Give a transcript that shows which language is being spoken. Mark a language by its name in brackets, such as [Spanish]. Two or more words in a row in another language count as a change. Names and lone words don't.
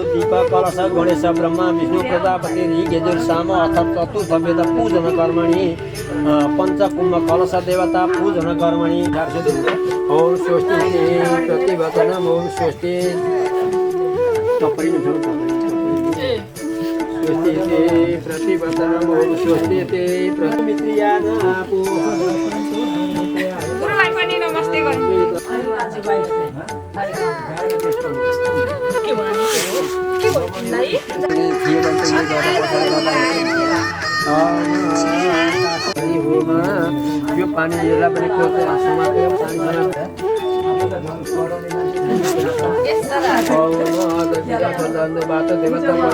[Sanskrit] दीप कलश गणेश ब्रह्मा विष्णु प्रजापति ऋगयजुर्साम अर्थात् चतुर्थ वेद पूजन कर्मणि पंचकुंभ कलश देवता पूजन कर्मणि ओम स्वस्ति प्रतिवचनम ओम स्वस्ति स्वस्ति प्रतिवचनम ओम स्वस्ति प्रतिमित्रियानापो [Nepali] गुरुलाई पनि नमस्ते गर्नु यो पानी यसलाई पनि समातेर बाटो देवता